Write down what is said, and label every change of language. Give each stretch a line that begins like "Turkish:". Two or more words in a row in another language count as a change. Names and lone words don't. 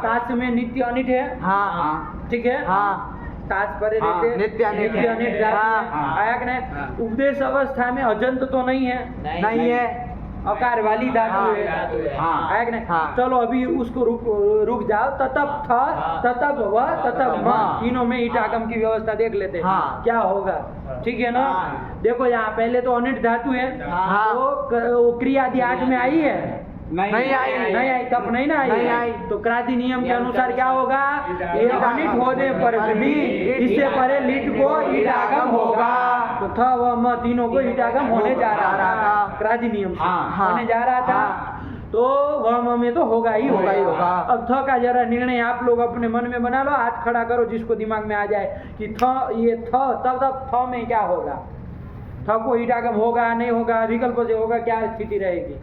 Hindi: तास में नित्य अनिट है। हाँ। ठीक है। हाँ। तास पर हाँ, रहते नित्य अनिट है। अनिट धातु है। हाँ। आया कि नहीं? उपदेश अवस्था में अजंत तो नहीं है। नहीं है। अकार वाली धातु हाँ। है। हाँ। आया कि नहीं? हाँ। चलो अभी उसको रुक जाओ। ततप थ, ततप व, ततप म, हाँ। तीनों में ईट आगम की व्यवस्था देख लेते हैं। हाँ। क्या होगा? ठीक है ना? हाँ। देखो यहाँ पहले तो अनिट धातु है। हाँ। वो क्रिया आदि 8 में आई है। नहीं आई। नहीं आई, तब नहीं ना आई। नहीं आई। तो क्रांति नियम के अनुसार क्या होगा? ये अनिट होने पर भी इससे परे लिट को ईट आगम होगा। तो थ व म तीनों को ईट आगम होने जा रहा था। क्रांति नियम से हाँ। होने जा रहा था। तो व म में तो होगा ही होगा ही होगा। अब थ का जरा निर्णय आप लोग अपने मन में बना लो। हाथ खड़ा करो जिसको दिमाग में आ जाए कि थ, ये थ, तब थ में क्या होगा? थ को ईट आगम होगा नहीं होगा? विकल्प से होगा, क्या स्थिति रहेगी?